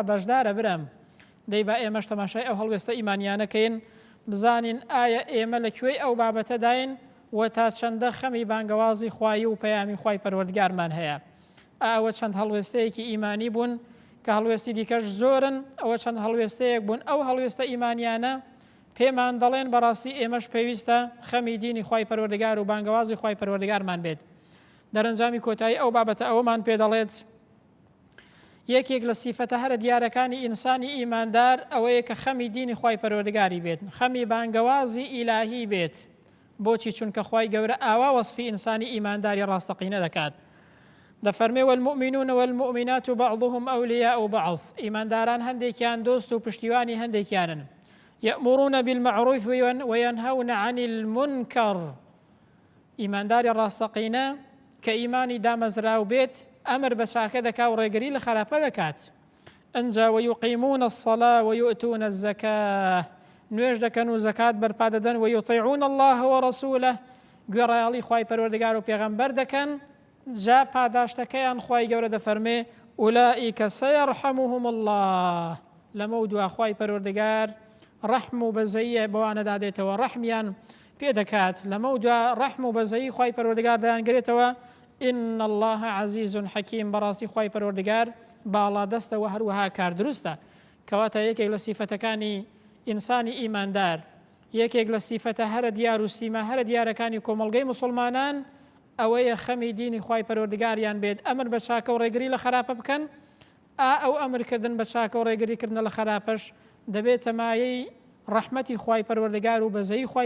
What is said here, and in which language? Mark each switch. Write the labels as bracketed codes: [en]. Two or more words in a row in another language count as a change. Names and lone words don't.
[ckb] بەشدارە برم دەی با ئێمەش تەماشای ئەو هەڵوێستە ئیمانیانەکەین بزانین ئایا ئێمە لەکوێی ئەو بابەتەداین و تا چەندە خەمی بانگەوازی خوایی و پەیامی خوای پەروەردگارمان هەیە ئەوە چەند هەڵوێستەیەکی ئیمانی بوون کە هەڵوێستی دیکەش زۆرن ئەوە چەند هەڵوێستەیەک بوون ئەو هەڵوێستە ئیمانیانە پێمان دەڵێن بەڕاستی ئێمەش پێویستە خەمی دینی خوای پەروەردگار و بانگەوازی خوای پەروەردگارمان بێت دەرەنجامی کۆتایی ئەو بابەتە ئەوەمان پێ دەڵێت یەکێک لە سیفەتە هەرە دیارەکانی ئینسانی ئیماندار ئەوەیە کە خەمی دینی خوای پەروەردگاری بێت خەمی بانگەوازی ئیلاهی بێت بۆچی چونکە خوای گەورە ئاوا وەصفی ئینسانی ئیمانداری ڕاستەقینە دەکات دەفەرمێ [ar] والمؤمنون والمؤمنات بعضهم أولياء بعض [ckb] ئیمانداران هەندێکیان دۆست و پشتیوانی هەندێکیانن [ar] يأمرون بالمعروف وينهون عن المنكر [ckb] ئیمانداری ڕاستەقینە کە ئیمانی دامەزراو بێت ئەمر بە چاکە دەکا و ڕێگری لە خراپە دەکات ئەنجا [ar] ويقيمون الصلاة ويؤتون الزكاة [ckb] نوێژ دەکەن و زەکات بەرپا دەدەن ويطيعون [ar] الله ورسوله [ckb] گوێڕایەڵی خوای پەروەردگار و پێغەمبەر دەکەن جا پاداشتەکەیان خوای گەورە دەفەرمێ [ar] ئولئیکە سەیەرحەموهم الله [ckb] لەمە دوا خوای پەروەردگار ڕەحم و بەزەیە بەوانە دادێتەوە ڕەحمیان پێ دەکات لەمە دوا ڕەحم و بەزەیی خوای پەروەردگار دەیانگرێتەوە [ar] إن الله عزيز حكيم [ckb] براستي خوای پەروەردگار باڵا دەستەوە هەروەها کار دروستە کەواتە یەکێک لە سیفەتەکانی ئینسانی ئیماندار یەکێک لە سیفەتە هەرە دیار و سیما هەرە دیارەکانی کۆمەڵگەی مسلمانان ئەوەیە خەمی دینی خوای پەروەردگاریان بێت ئەمر بە چاکە و ڕێگری لە خراپە بکەن ئەو ئەمرکردن بە چاکە و ڕێگریکردن لە خراپەش دەبێتە مایەی ڕەحمەتی خوای پەروەردگار و بەزەیی خوای